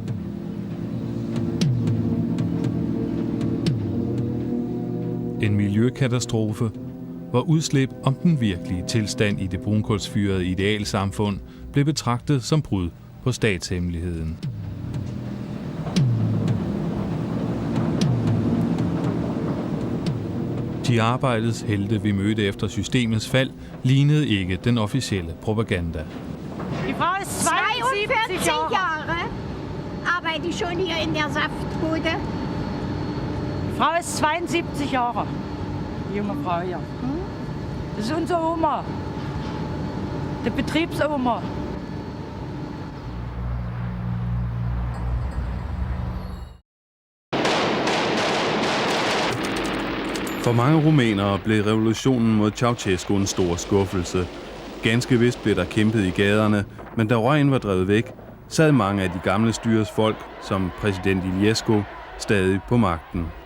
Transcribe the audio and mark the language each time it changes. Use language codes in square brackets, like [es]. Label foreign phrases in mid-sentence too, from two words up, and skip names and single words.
[da] En miljøkatastrofe, hvor udslip om den virkelige tilstand i det brunkulsfyrede idealsamfund blev betragtet som brud på statshemmeligheden. De arbejdes helte, vi mødte efter systemets fald, lignede ikke den officielle propaganda. [de] Die Frau ist 42 Jahre, arbeite ich schon hier in der Saftbude. Die Frau ist 72 Jahre, die junge Frau hier. Das ist unsere Oma, der Betriebsoma. [da] For mange rumænere blev revolutionen mod Ceausescu en stor skuffelse. Ganske vist blev der kæmpet i gaderne, men da røgen var drevet væk, sad mange af de gamle styres folk, som præsident Iliescu, stadig på magten.